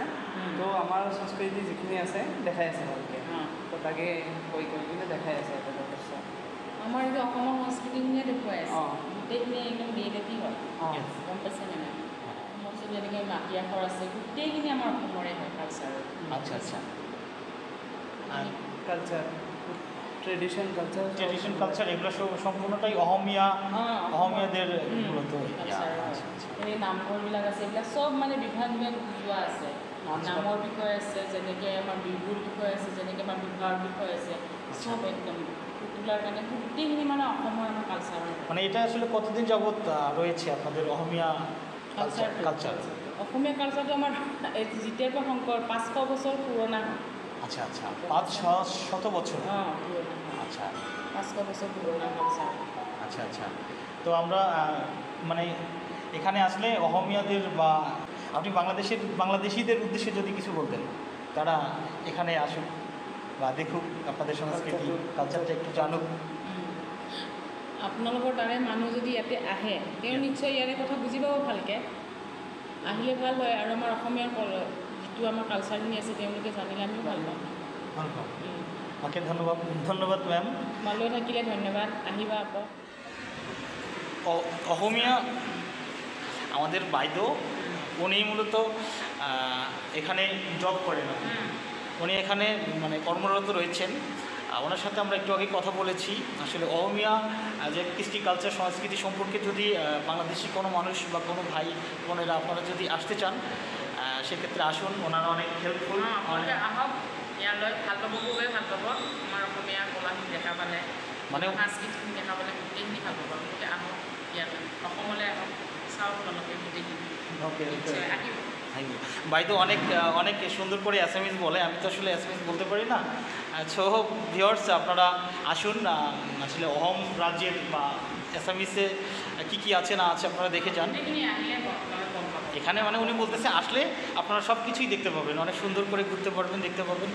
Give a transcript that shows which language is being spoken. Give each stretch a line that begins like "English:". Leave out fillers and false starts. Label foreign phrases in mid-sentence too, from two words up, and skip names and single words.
Assamese: তো আমাৰ সংস্কৃতি যিখিনি আছে দেখাই আছে ভালকৈ, তো তাকে কৈ কিনে দেখাই আছে এটা যথেষ্ট। আমাৰ এইটো অসমৰ সংস্কৃতিখিনিয়ে দেখুৱাই আছে, গোটেইখিনি একদম ৰিয়েলিটি হয়, গম পাইছেনে নাই? অসমৰ যেনেকৈ মাটি আখৰ আছে গোটেইখিনি আমাৰ অসমৰে হয় কালচাৰ।
Bangla: আচ্ছা আচ্ছা,
English: culture, tradition
Bangla: কালচার এগুলো সম্পূর্ণটাই অহমীয়াদের মূলত।
Assamese: এই নামঘৰবিলাক আছে, এইবিলাক চব মানে বিভাগ বুজোৱা আছে। নামৰ বিষয় আছে, যেনেকৈ আমাৰ বিহুৰ বিষয় আছে, যেনেকৈ আমাৰ বিবাহৰ বিষয় আছে, চব একদম পুতলাৰ কাৰণে গোটেইখিনি মানে অসমৰ আমাৰ কালচাৰ।
Bangla: মানে এটা আসলে কতদিন যাবত রয়েছে আপনাদের অহমীয়া কালচার?
Assamese: অসমীয়া কালচাৰটো আমাৰ যেতিয়াৰ পৰা শংকৰ 500 বছৰ পুৰণা হয়।
Bangla: আচ্ছা আচ্ছা, 500 বছর। আচ্ছা, 500 বছর পুরোনো কালচার। আচ্ছা আচ্ছা। তো আমরা মানে এখানে আসলে অহমীয়াদের বা আপনি বাংলাদেশিদের উদ্দেশ্যে যদি কিছু বলতেন, তারা এখানে আসুক বা দেখুক আপনাদের সংস্কৃতি কালচারটা একটু জানুক।
Assamese: আপোনালোকৰ তাৰে মানুহ যদি ইয়াতে আহে তেওঁ নিশ্চয় ইয়াৰে কথা বুজি পাব ভালকৈ, আহিলে ভাল হয়। আৰু আমাৰ অসমীয়াৰ যিটো আমাৰ কালচাৰখিনি আছে তেওঁলোকে জানিলে আমিও ভাল পাম।
Bangla: ওকে, ধন্যবাদ ম্যাম।
Assamese: তোমালৈ থাকিলে ধন্যবাদ, আহিবা আকৌ।
Bangla: অহমীয়া আমাদের বাইদো, উনি মূলত এখানে জব করেন, উনি এখানে মানে কর্মরত রয়েছেন। ওনার সাথে আমরা একটু আগে কথা বলেছি। আসলে অহমীয়া যে কৃষ্টি কালচার সংস্কৃতি সম্পর্কে যদি বাংলাদেশি কোনো মানুষ বা কোনো ভাই বোনেরা আপনারা যদি আসতে চান সেক্ষেত্রে আসুন, ওনারা অনেক হেল্পফুল।
Assamese: আহক ইয়ালৈ, ভাল পাব, খুবেই ভাল পাব। আমাৰ অসমীয়া কলাখিনি দেখা পালে, মানে সাংস্কৃতিখিনি দেখা পালে গোটেইখিনি ভাল পাব। গতিকে আহক ইয়ালৈ, অসমলৈ আহক, চাওক তেওঁলোকে গোটেইখিনি। আহিব।
Bangla: বাইদো অনেক সুন্দর করে অ্যাসামিজ বলে, আমি তো আসলে অ্যাসামিজ বলতে পারি না।
English: so viewers,
Bangla: আপনারা আসুন, আসলে অহোম রাজ্যের বা অ্যাসামিসে কী আছে না আছে আপনারা দেখে যান। এখানে মানে উনি বলতেছে আসলে আপনারা সব কিছুই দেখতে পাবেন, অনেক সুন্দর করে ঘুরতে পারবেন, দেখতে পারবেন।